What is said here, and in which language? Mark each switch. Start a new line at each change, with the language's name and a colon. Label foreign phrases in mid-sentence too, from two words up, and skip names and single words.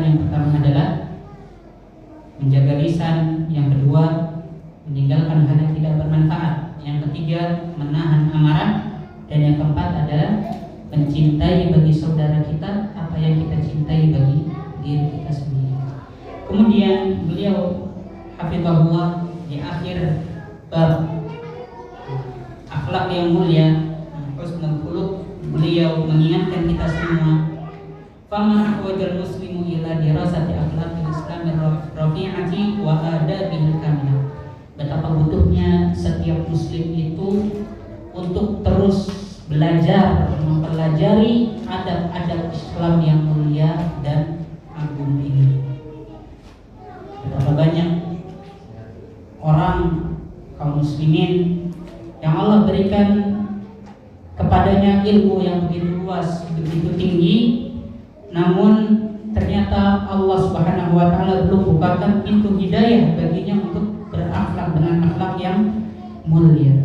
Indonesian: Yang pertama adalah menjaga lisan, yang kedua meninggalkan hal yang tidak bermanfaat, yang ketiga menahan amarah, dan yang keempat adalah mencintai bagi saudara kita apa yang kita cintai bagi diri kita sendiri. Kemudian beliau hafizahullah di akhir bab akhlak yang mulia,
Arabic: حسن الخلق,
Indonesian: beliau mengingatkan kita semua,
Arabic: فما أحوج المسلم إلى دراسة أخلاق الإسلام الرفيعة وآدابه الكاملة.
Indonesian: Betapa butuhnya setiap muslim itu untuk terus belajar, mempelajari adab-adab Islam yang mulia dan agung ini. Betapa banyak orang kaum muslimin yang Allah berikan kepadanya ilmu yang begitu luas, begitu tinggi, namun ternyata Allah
Arabic: سبحانه وتعالى
Indonesian: belum bukakan pintu hidayah baginya untuk berakhlak dengan akhlak yang mulia.